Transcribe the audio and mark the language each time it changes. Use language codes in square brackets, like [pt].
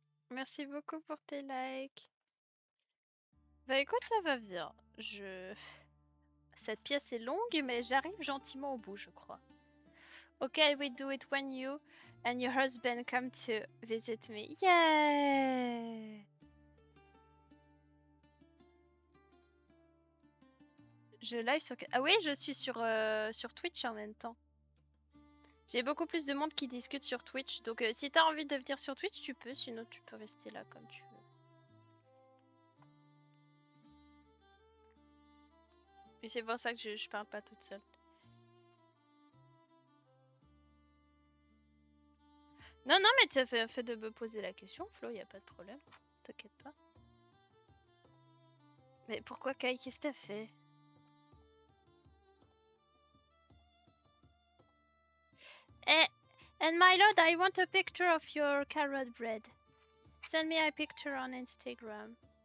[fr] Merci beaucoup pour tes likes. Bah écoute, ça va bien. Cette pièce est longue, mais j'arrive gentiment au bout, je crois. [en] Okay, we do it when you and your husband come to visit me. Yeah! [fr] Je live sur... Ah oui, je suis sur Twitch en même temps. J'ai beaucoup plus de monde qui discute sur Twitch. Donc si t'as envie de venir sur Twitch, tu peux. Sinon, tu peux rester là comme tu veux. Et c'est pour ça que je parle pas toute seule. Non, non, mais tu as fait de me poser la question, Flo, y a pas de problème. T'inquiète pas. Mais pourquoi Kai, qu'est-ce que t'as fait? [en] Eh, and my lord, I want a picture of your carrot bread. Send me a picture on Instagram.